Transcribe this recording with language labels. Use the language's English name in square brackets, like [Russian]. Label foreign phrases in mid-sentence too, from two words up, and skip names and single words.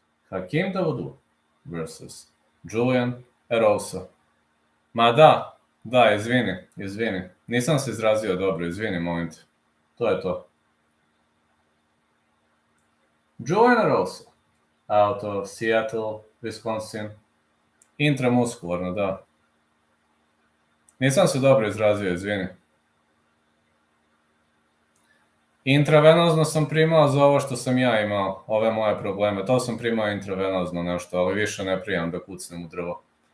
[English] Hakeem Dawodu versus Julian Erosa. [Serbian] Ma da, izvini. Nisam se izrazio dobro, izvini, molim te. To je to. [English] Julian Erosa, out of Seattle, Wisconsin. [Serbian] Intramuskularno, da. Nisam se dobro izrazio, izvini. Intravenozno sam primao za ovo što sam ja imao, ove moje probleme. To sam primao intravenozno nešto, ali više ne primam da kucnem u drvo.